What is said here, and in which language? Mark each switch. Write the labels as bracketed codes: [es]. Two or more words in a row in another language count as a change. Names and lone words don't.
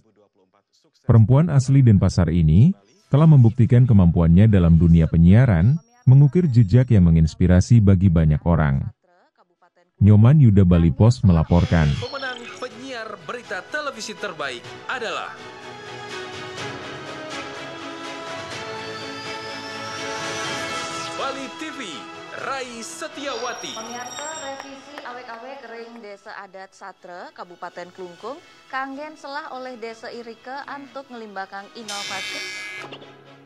[id] Perempuan asli Denpasar ini telah membuktikan kemampuannya dalam dunia penyiaran, mengukir jejak yang menginspirasi bagi banyak orang. Nyoman Yuda Bali Pos melaporkan. Pemenang penyiar berita televisi terbaik adalah Bali TV, Rai Setiawati. [ban] Pemirsa, revisi awek-awek ring Desa Adat Satre, Kabupaten Klungkung, kanggen selah oleh Desa Irike untuk ngelimbakang inovasi.